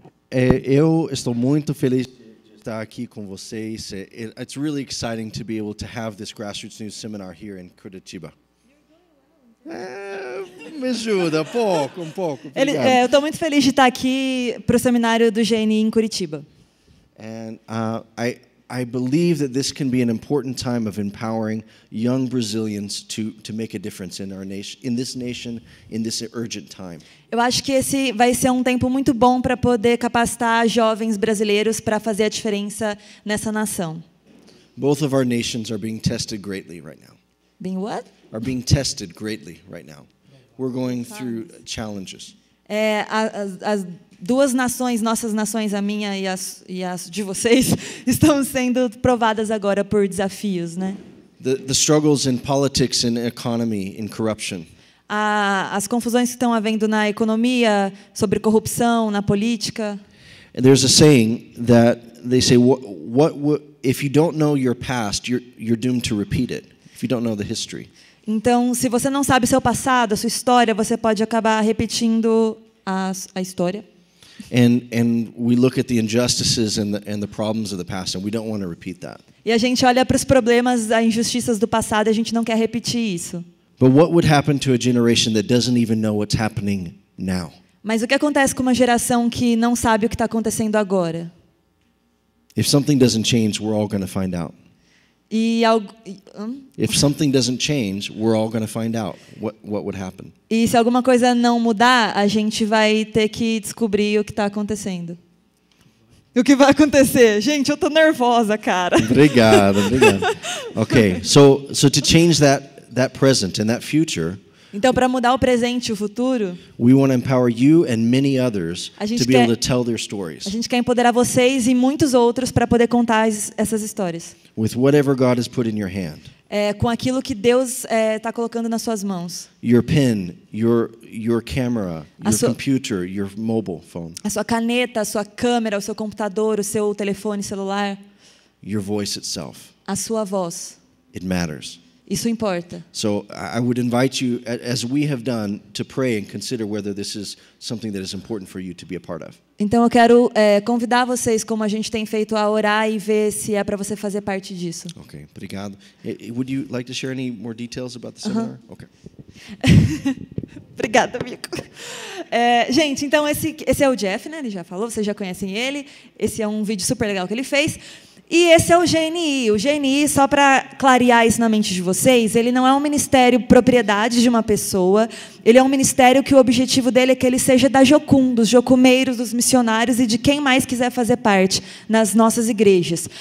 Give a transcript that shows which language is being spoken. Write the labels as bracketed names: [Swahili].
[Portuguese] Eu estou muito feliz de estar aqui com vocês. [English] It's really exciting to be able to have this Grassroots News Seminar here in Curitiba. [Portuguese] Me ajuda, um pouco. Eu estou muito feliz de estar aqui para o seminário do GNI em Curitiba. [English] And I believe that this can be an important time of empowering young Brazilians to make a difference in our nation, in this urgent time. [Portuguese] Eu acho que esse vai ser um tempo muito bom para poder capacitar jovens brasileiros para fazer a diferença nessa nação. [English] Both of our nations are being tested greatly right now. Being what? Are being tested greatly right now. We're going through challenges. [Portuguese] As duas nações, nossas nações, a minha e as de vocês, estão sendo provadas agora por desafios, né? [English] The struggles in politics and economy, in corruption. [Portuguese] As confusões que estão havendo na economia, sobre corrupção, na política. [English] And there's a saying that they say, if you don't know your past, you're doomed to repeat it. If you don't know the history. [Portuguese] Então, se você não sabe o seu passado, a sua história, você pode acabar repetindo a história. [English] And we look at the injustices and the problems of the past, and we don't want to repeat that. [Portuguese] E a gente olha para os problemas, as injustiças do passado, e a gente não quer repetir isso. [English] But what would happen to a generation that doesn't even know what's happening now? [Portuguese] Mas o que acontece com uma geração que não sabe o que está acontecendo agora? [English] If something doesn't change, we're all going to find out. If something doesn't change, we're all going to find out what would happen. [Portuguese] E se alguma coisa não mudar, a gente vai ter que descobrir o que está acontecendo. O que vai acontecer? Gente, eu tô nervosa, cara. Obrigado. [English] Okay, so to change that present and that future. [Portuguese] Então, para mudar o presente e o futuro, [English] we want to empower you and many others to be able to tell their stories. [Portuguese] A gente quer empoderar vocês e muitos outros para poder contar essas histórias. [English] With whatever God has put in your hand. [Portuguese] Com aquilo que Deus está colocando nas suas mãos. [English] Your pen, your camera, your computer, your mobile phone. [Portuguese] A sua caneta, a sua câmera, o seu computador, o seu telefone celular. [English] Your voice itself. [Portuguese] A sua voz. [English] It matters. [Portuguese] Isso importa. [English] So I would invite you, as we have done, to pray and consider whether this is something that is important for you to be a part of. [Portuguese] Então eu quero convidar vocês, como a gente tem feito, a orar e ver se é para você fazer parte disso. Okay, obrigado. [English] Would you like to share any more details about the seminar? Okay. [Portuguese] Obrigada, amigo. Gente, então esse é o Jeff, né? Ele já falou, vocês já conhecem ele. Esse é um vídeo super legal que ele fez. E esse é o GNI. O GNI, só para clarear isso na mente de vocês, ele não é um ministério propriedade de uma pessoa, ele é um ministério que o objetivo dele é que ele seja da Jocum, dos jocumeiros, dos missionários e de quem mais quiser fazer parte nas nossas igrejas.